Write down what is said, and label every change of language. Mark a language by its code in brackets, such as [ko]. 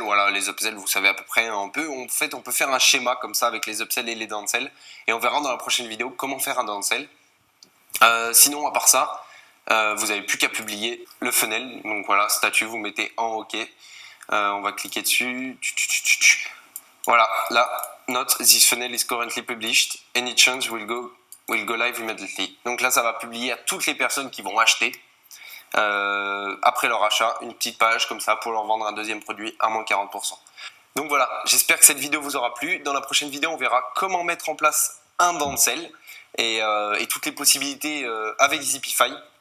[fr] Voilà, les upsells, vous savez à peu près un peu. En fait, on peut faire un schéma comme ça avec les upsells et les downsells. Et on verra dans la prochaine vidéo comment faire un downsell. Sinon, à part ça, vous n'avez plus qu'à publier le funnel. Donc voilà, statut, vous mettez en OK. On va cliquer dessus. Voilà, là, [en] note, this funnel is currently published. Any change will go live immediately. [fr] Donc là, ça va publier à toutes les personnes qui vont acheter. Après leur achat, une petite page comme ça pour leur vendre un deuxième produit à moins 40%. Donc voilà, j'espère que cette vidéo vous aura plu. Dans la prochaine vidéo, on verra comment mettre en place un downsell et toutes les possibilités avec Zipify.